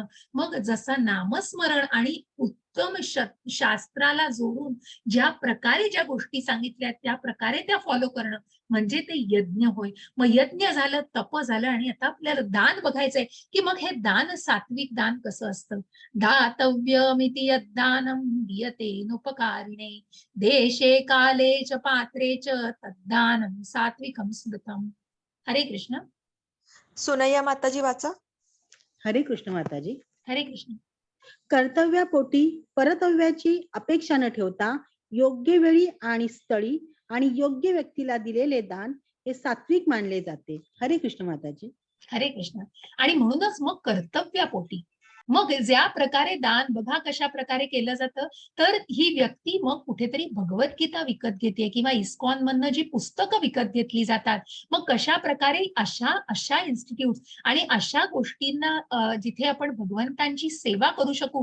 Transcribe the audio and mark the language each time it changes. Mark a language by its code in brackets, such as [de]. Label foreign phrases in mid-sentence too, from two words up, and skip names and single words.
[mr] मग जसं नामस्मरण आणि उत्तम शास्त्राला जोडून ज्या प्रकारे ज्या गोष्टी सांगितल्या त्या प्रकारे त्या फॉलो करणं म्हणजे ते यज्ञ होय. मग यज्ञ झालं, तप झालं आणि आता आपल्याला दान बघायचंय, की मग हे दान सात्विक दान कसं असतं. [sa] दातव्यमिति यद्दानं दीयतेनुपकारिणे देशे काले च पात्रे च तद्दानं सात्विकं स्मृतम्. [mr] हरे कृष्ण. सुनैया माताजी वाचा. हरे कृष्ण माताजी. हरे कृष्ण. कर्तव्यापोटी परतव्याची अपेक्षा न ठेवता योग्य वेळी आणि स्थळी आणि योग्य व्यक्तीला दिलेले दान हे सात्विक मानले जाते. हरे कृष्ण माताजी. हरे कृष्ण. आणि म्हणूनच मग कर्तव्यापोटी मग ज्या प्रकारे दान बघा कशा प्रकारे केलं जातं, तर ही व्यक्ती मग कुठेतरी भगवद्गीता विकत घेते किंवा इस्कॉन मधनं जी पुस्तकं विकत घेतली जातात, मग कशा प्रकारे अशा अशा इन्स्टिट्यूट आणि अशा गोष्टींना जिथे आपण भगवंतांची सेवा करू शकू.